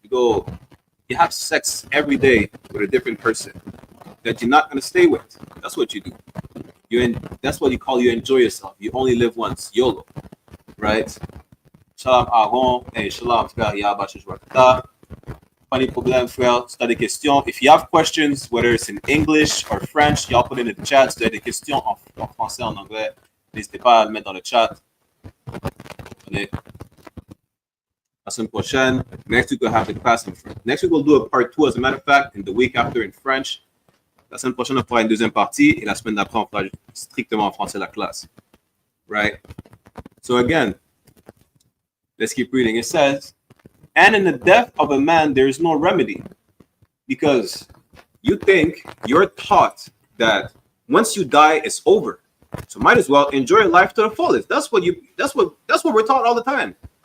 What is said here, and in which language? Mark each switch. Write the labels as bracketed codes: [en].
[en] You have sex every day with a different person that you're not gonna stay with. That's what you do. That's what you call you enjoy yourself. You only live once, YOLO, right? Shalom Aaron, hey Shalom YAHANNA. Funny problem, frère. [fr] Si tu as des questions, [en] if you have questions, whether it's in English or French, y'all put it in the chat. [fr] Si tu as des questions en français, en anglais, n'hésitez pas à le mettre dans le chat. Allez. La semaine prochaine, [en] next week we'll have the class in French. Next week we'll do a part 2, as a matter of fact, and the week after in French. [fr] La semaine prochaine, on fera une deuxième partie, et la semaine d'après, on fera strictement en français la classe. [en] Right? So again, let's keep reading. It says, and in the death of a man, there is no remedy, because you think you're taught that once you die, it's over. So might as well enjoy your life to the fullest. That's what we're taught all the time.